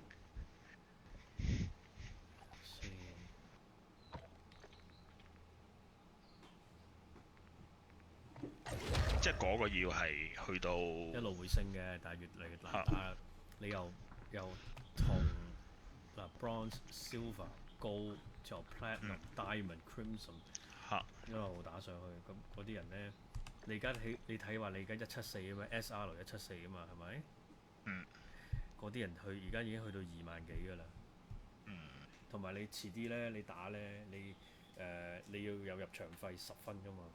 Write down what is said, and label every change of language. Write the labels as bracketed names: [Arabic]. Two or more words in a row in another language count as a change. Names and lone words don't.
[Cantonese] 即係嗰個要係去到一路會升嘅，但係越嚟越難打。你又同嗱 [English] bronze、silver、gold， [Cantonese] 之後 [English] platinum、diamond、crimson [Cantonese] 一路打上去，咁嗰啲人咧，你而家你睇話你而家174啊嘛 ，SR 174啊嘛，係咪？嗰啲人而家已經去到2萬幾㗎啦。同埋你遲啲咧，你打咧，你要有入場費10分㗎嘛。